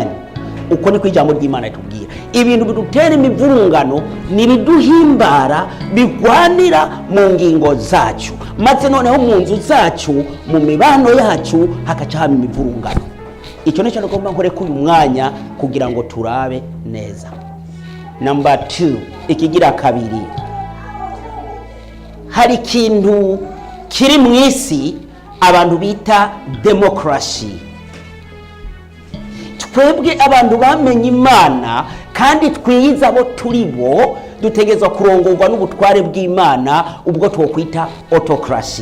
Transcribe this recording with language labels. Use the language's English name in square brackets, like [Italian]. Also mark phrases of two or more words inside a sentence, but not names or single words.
[Rundi] Uko niko ijambo ry'Imana itubwira. Ibintu bidutera imivurungano nibiduhimbara bigwanira mu ngingo zacu, maze noneho mu nzu zacu, mu mibano yacu hakaca haba imivurungano. Icyo nicyo ngomba nkore ku mwanya kugira ngo turabe neza. Number 2, ikigira kabiri, hari ikintu kiri mu isi abantu bita demokrasi. Twebwe abantu bamenye Imana kandi twiyiza abo turibo, dutegezwa kurongorwa n'ubutware bw'Imana, ubwo twokwita autocracy.